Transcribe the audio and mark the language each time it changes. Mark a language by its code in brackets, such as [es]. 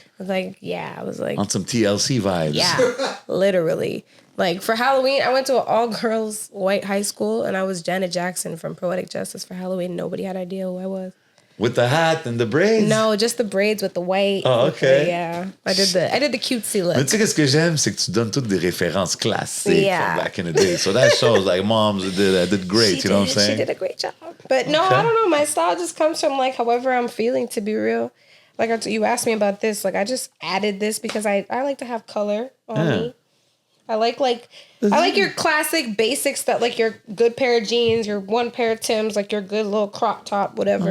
[en] I was like, On some TLC vibes. yeah, literally. Like for Halloween, I went to an all-girls white high school and I was Janet Jackson from Poetic Justice for Halloween. Nobody had idea who I was. With the hat and the braids? No, just the braids with the white. Oh, okay. Yeah. I did the cutesy look. [fr] Mais tu sais, qu'est-ce que j'aime, c'est que tu donnes toutes des références classiques [en] Yeah. from back in the day. So that shows, like, moms did great, She you know what I'm did. saying? She did a great job. But no, Okay. I don't know. My style just comes from like however I'm feeling, to be real. Like you asked me about this. Like I just added this because I like to have color on me. I like your classic basic stuff, like your good pair of jeans, your one pair of Timbs, like your good little crop top, whatever.